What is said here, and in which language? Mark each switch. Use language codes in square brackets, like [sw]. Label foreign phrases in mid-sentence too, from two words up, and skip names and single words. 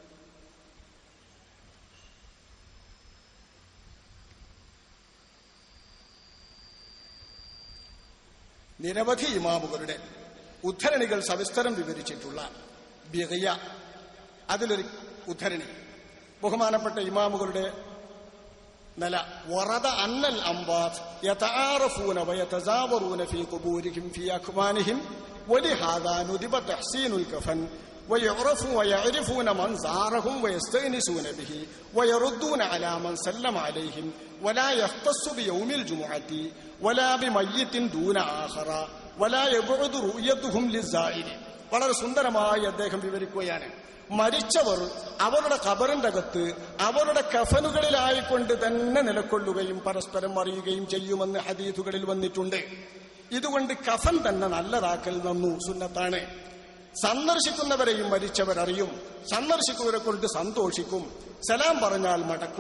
[ml] നിരവധി ഇമാമുകളുടെ ഉദ്ധരണികൾ സവിസ്തരം വിവരിച്ചിട്ടുള്ള ബിഗിയ, അതിലൊരു ഉദ്ധരണി ബഹുമാനപ്പെട്ട ഇമാമുകളുടെ നില [ar] وورد أن الأموات يتعارفون ويتزاورون في قبورهم في أكفانهم ولهذا ندب تحسين الكفن ويعرفون من زارهم ويستأنسون به ويردون على من سلم عليهم ولا يختص بيوم الجمعة ولا بميت دون آخر ولا يبعد رؤيتهم للزائر. [ml] വളരെ സുന്ദരമായി അദ്ദേഹം വിവരിക്കുകയാണ്. മരിച്ചവർ അവരുടെ ഖബറിന്റെ അകത്ത് അവരുടെ കഫനുകളിലായിക്കൊണ്ട് തന്നെ നിലകൊള്ളുകയും പരസ്പരം അറിയുകയും ചെയ്യുമെന്ന് ഹദീസുകളിൽ വന്നിട്ടുണ്ട്. ഇതുകൊണ്ട് കഫൻ തന്നെ നല്ലതാക്കൽ നന്നു സുന്നത്താണ്. സന്ദർശിക്കുന്നവരെയും മരിച്ചവരറിയും, സന്ദർശിക്കുന്നവരെ കൊണ്ട് സന്തോഷിക്കും, സലാം പറഞ്ഞാൽ മടക്കും.